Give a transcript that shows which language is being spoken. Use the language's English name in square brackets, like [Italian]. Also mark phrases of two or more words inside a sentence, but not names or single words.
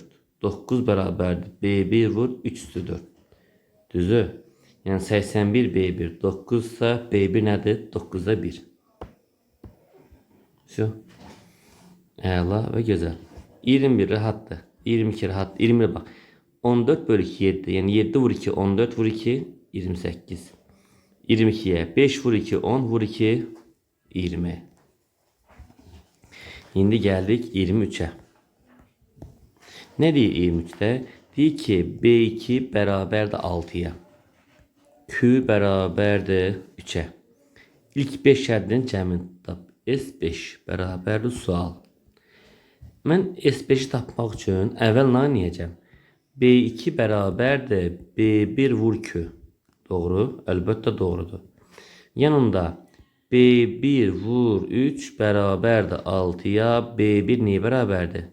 [Azerbaijani] 9 bərabərdir B1 vur 3 üstü 4. Düzü? Yəni 81 B1 9 ise B1 nədir? 9'da 1. Əla və gözəl. [Turkish] 21 rahatdır. 22 rahat. 20 bak. 14 bölü 2 7. Yani 7 vur 2 14 vur 2 28. 22'ye 5 vur 2 10 vur 2 20. Şimdi geldik 23'e. Ne diyor 23'te? Diyor ki B2 beraber de 6'ya. Q beraber de 3'e. [Azerbaijani] İlk 5 şərtinin cəmini tap. S5 beraber sual. Mən S5'i tapmaq üçün əvvəl nə edəcəm? B2 bərabərdir B1 vur Q. Doğru, əlbəttə doğrudur. Yanında B1 vur 3 bərabərdir 6'ya, B1 neyə bərabərdir?